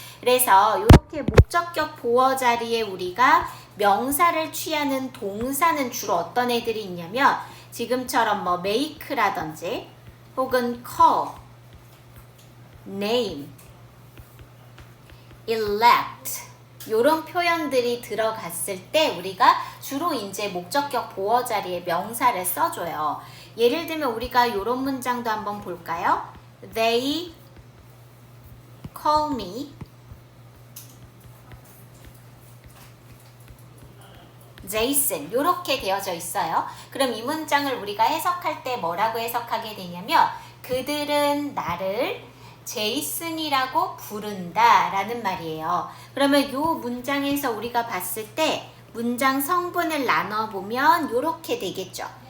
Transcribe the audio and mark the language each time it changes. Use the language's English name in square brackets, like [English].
[Korean] 그래서 이렇게 목적격 보어 자리에 우리가 명사를 취하는 동사는 주로 어떤 애들이 있냐면 지금처럼 뭐 make라든지 혹은 call, name, elect 이런 표현들이 들어갔을 때 우리가 주로 이제 목적격 보어 자리에 명사를 써줘요. 예를 들면 우리가 이런 문장도 한번 볼까요? [English] They call me Jason [Korean] 이렇게 되어져 있어요. 그럼 이 문장을 우리가 해석할 때 뭐라고 해석하게 되냐면 그들은 나를 제이슨이라고 부른다 라는 말이에요. 그러면 이 문장에서 우리가 봤을 때 문장 성분을 나눠보면 이렇게 되겠죠.